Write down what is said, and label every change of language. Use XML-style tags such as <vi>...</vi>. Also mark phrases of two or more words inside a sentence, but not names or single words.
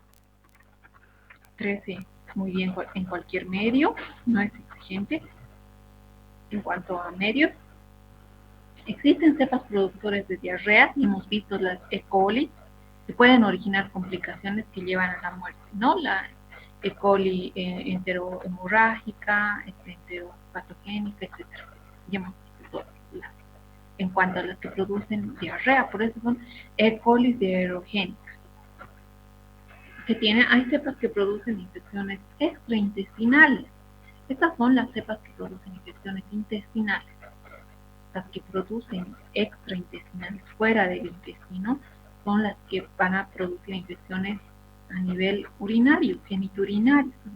<es>Crece muy bien en cualquier medio, no es exigente. En cuanto a medios, existen cepas productores de diarrea, y hemos visto las E. coli, que pueden originar complicaciones que llevan a la muerte, ¿no? La E. coli enterohemorrágica, enteropatogénica, etc. Ya hemos visto todas las. En cuanto a las que producen diarrea, por eso son E. coli diarrogénicas. Hay cepas que producen infecciones extraintestinales. Estas son las cepas que producen infecciones intestinales. Las que producen extraintestinales, fuera del intestino, son las que van a producir infecciones a nivel urinario, genitourinario, ¿verdad?</es>